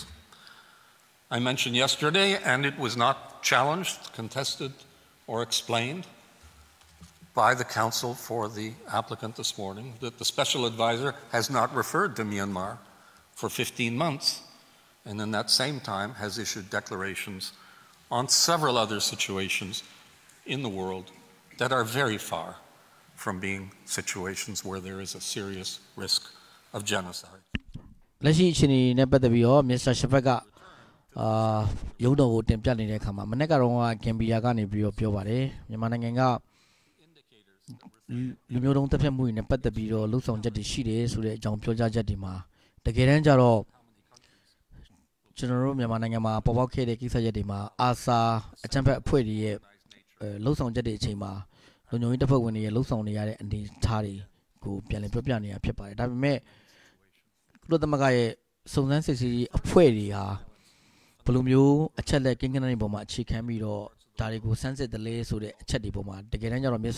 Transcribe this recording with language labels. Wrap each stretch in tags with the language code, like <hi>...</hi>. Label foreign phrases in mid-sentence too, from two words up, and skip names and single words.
<en>I mentioned yesterday, and it was not challenged, contested, or explained by the counsel for the applicant this morning, that the Special Advisor has not referred to Myanmar for 15 months, and in that same time has issued declarations on several other situations in the world that are very far from being situations where there is a serious risk of genocide.</en> <my>လက်ရှိအခြေအနေနဲ့ပတ်သက်ပြီးတော့ Mr. Shafak ကရုံးတော်ကိုတင်ပြနေတဲ့အခါမှာမနေ့ကတော့ဂမ်ဘီယာကနေပြီးတော့ပြောပါတယ်မြန်မာနိုင်ငံကလူမျိုးတုံးတပ်ဖြတ်မှုတွေနဲ့ပတ်သက်ပြီးတော့လှုပ်ဆောင်ချက်တွေ ရှိတယ်ဆိုတဲ့အကြောင်းပြောကြားချက်တွေမှာတကယ်တမ်းကျတော့ကျွန်တော်တို့မြန်မာနိုင်ငံမှာပေါ်ပေါက်ခဲ့တဲ့ကိစ္စရပ်တွေမှာအာဆာအကြမ်းဖက်အဖွဲ့တွေရဲ့လှုပ်ဆောင်ချက်တွေအချိန်မှာလူမျိုးရေးတပ်ဖွဲ့ဝင်တွေရဲ့လှုပ်ဆောင်နေရတဲ့အနေအထားတွေကိုပြန်လည်ပြောပြနေတာဖြစ်ပါတယ်ဒါပေမဲ့ကုလသမဂ္ဂရဲ့စုံစမ်းစစ်ဆေးရေးအဖွဲ့တွေဟာဘယ်လိုမျိုးအချက်လက်ကိန်းဂဏန်းတွေပေါ်မှာအခြေခံပြီးတော့ဒါတွေကိုစမ်းစစ်တယ်လေဆိုတဲ့အချက်တွေပေါ်မှာတကယ်တမ်းကျတော့ Mr.</my>